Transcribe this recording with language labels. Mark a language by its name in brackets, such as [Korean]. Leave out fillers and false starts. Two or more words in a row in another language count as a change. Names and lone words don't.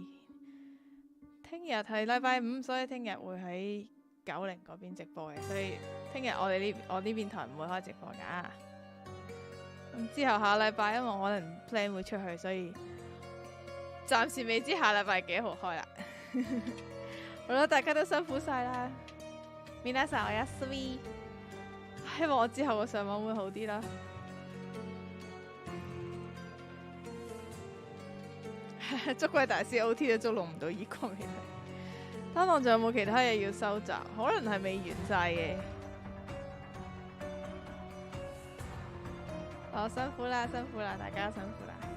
[Cantonese] 聽日係禮拜五，所以聽日會喺90嗰邊直播嘅，所以聽日我呢邊台唔會開直播噶。咁之後下禮拜，因為我可能 plan 會出去，所以暫時未知下禮拜幾號開啦。好啦，大家都辛苦晒啦， [Japanese] 皆さんおやすみ。 [Cantonese] 希望我之後個上網會好啲啦。捉鬼大師 OT 都捉弄唔到異國美女。單檔仲有冇其他嘢要收集？可能係未完晒嘅。辛苦啦，大家辛苦啦。